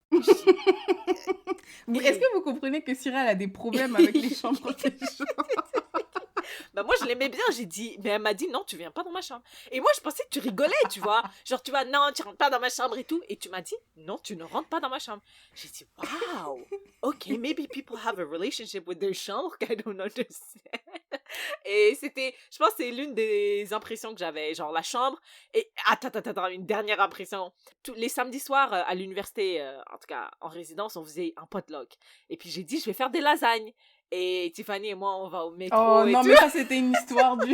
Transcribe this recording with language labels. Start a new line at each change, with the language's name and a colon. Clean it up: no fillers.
French: Je dis, Est-ce que vous comprenez que Cyril a des problèmes avec les chambres des gens? bah moi je l'aimais bien, j'ai dit, mais elle m'a dit non, tu viens pas dans ma chambre. Et moi je pensais que tu rigolais, tu vois. Genre tu vois, non, tu rentres pas dans ma chambre et tout. Et tu m'as dit, non, tu ne rentres pas dans ma chambre. J'ai dit,
English: wow, ok, maybe people have a relationship with their chambre I don't understand.
French: Et c'était, je pense que c'est l'une des impressions que j'avais, genre la chambre. Et attends, une dernière impression. Tous les samedis soirs à l'université, en tout cas en résidence, on faisait un potluck. Et puis j'ai dit, je vais faire des lasagnes. Et Tiffany et moi, on va au métro Oh et non, tout. mais ça c'était une histoire du...